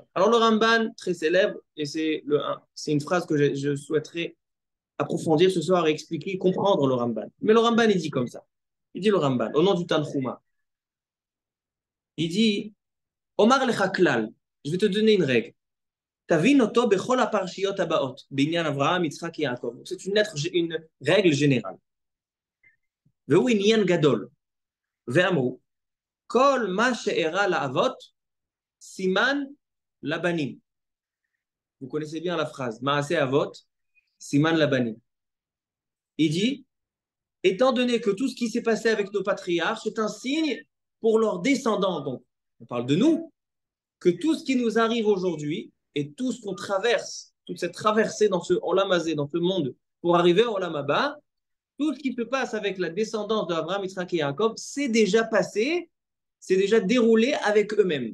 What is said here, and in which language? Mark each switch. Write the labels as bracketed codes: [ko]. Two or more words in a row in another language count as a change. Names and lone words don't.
[fr] Alors le Ramban, très célèbre, et c'est une phrase que je souhaiterais approfondir ce soir et expliquer, comprendre le Ramban. Mais le Ramban, il dit comme ça. Il dit le Ramban, au nom du Tanchuma. Il dit, [he] אמר לך כלל, [fr] je vais te donner une règle. [he] תבין אותו בכל הפרשיות הבאות, בענין אברהם, יצחק ויעקב. [fr] C'est une règle générale. [he] והוא ענין גדול. ואמרו. כל מה שאירע לאבות, סימן לבנים. [fr] Vous connaissez bien la phrase. [he] מעשה אבות, סימן לבנים. [fr] Il dit, étant donné que tout ce qui s'est passé avec nos patriarches est un signe pour leurs descendants. Donc, on parle de nous, que tout ce qui nous arrive aujourd'hui et tout ce qu'on traverse, toute cette traversée dans ce [he] עולם הזה, [fr] dans ce monde, pour arriver au [he] עולם הבא, [fr] tout ce qui se passe avec la descendance d'Abraham, Yitzhak et Jacob, c'est déjà passé, c'est déjà déroulé avec eux-mêmes.